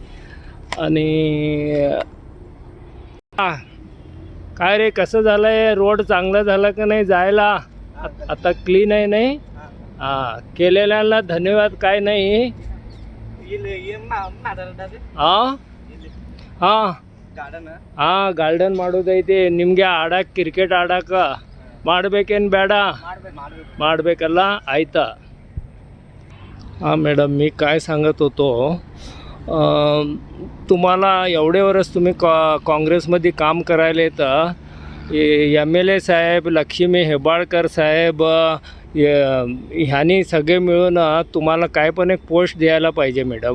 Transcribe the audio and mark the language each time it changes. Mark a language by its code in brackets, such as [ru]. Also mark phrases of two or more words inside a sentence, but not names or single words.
[mr] आणि काय रे कसं झालं आहे, रोड चांगलं झालं का नाही जायला? आता क्लीन आहे नाही? हां केलेल्याला धन्यवाद. काय नाही हां हां [kn] ಹಾಂ ಗಾರ್ಡನ್ ಮಾಡೋದೈತಿ. ನಿಮಗೆ ಆಡಕ್ಕೆ ಕ್ರಿಕೆಟ್ ಆಡಕ್ಕೆ ಮಾಡಬೇಕೇನು ಬೇಡ? ಮಾಡಬೇಕಲ್ಲ, ಆಯ್ತಾ? [mr] हां मॅडम, मी काय सांगत होतो, तुम्हाला एवढे वर्ष तुम्ही काँग्रेसमध्ये काम करायले, तर MLA साहेब लक्ष्मी हेब्बाळकर साहेब ह्यांनी सगळे मिळून तुम्हाला काय पण एक पोस्ट द्यायला पाहिजे मॅडम.